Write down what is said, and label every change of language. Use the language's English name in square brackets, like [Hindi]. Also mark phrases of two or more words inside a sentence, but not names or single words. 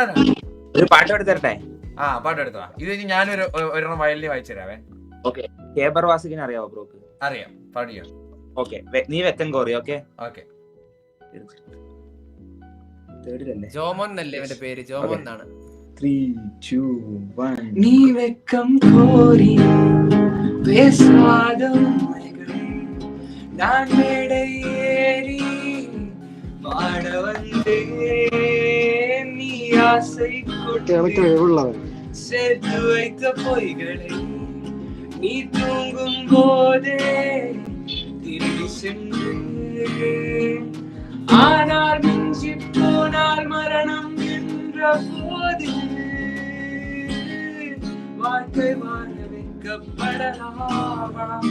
[Malayalam] ഒരു പാട്ട് പാടി തരട്ടെ? ആ പാട്ട് എടുത്തോ. ഇത് ഇനി ഞാനൊരു ഒരെണ്ണം വയലിൽ വായിച്ചു തരാവേ. ഓക്കെ. കേബർവാസിക്കിനെ അറിയാവോ ബ്രോക്ക്? അറിയാം, പാടിയോ? ഓക്കെ, [Tamil] நீ வெக்கம் கோரி. [Malayalam] ഓക്കെ ഓക്കെ. തേർഡിലല്ലേ? ജോമോൻ എന്നല്ലേ ഇവന്റെ പേര്? ജോമോൻ എന്നാണ്. 3, 2, 1. [Tamil] நீ வெக்கம் கோரி பேசாத உண்மைகள் நான் மேடை ஏறி பாட வந்தேன். நீ ஆசை கொண்டு சேர்த்து வைத்த பொய்களை நீ தூங்கும் போதே திரும்பி சென்று ஆனால் மிஞ்சி போனால் மரணம் என்ற போது வாழ்க்கை வாழ வைக்கப்படலாமா?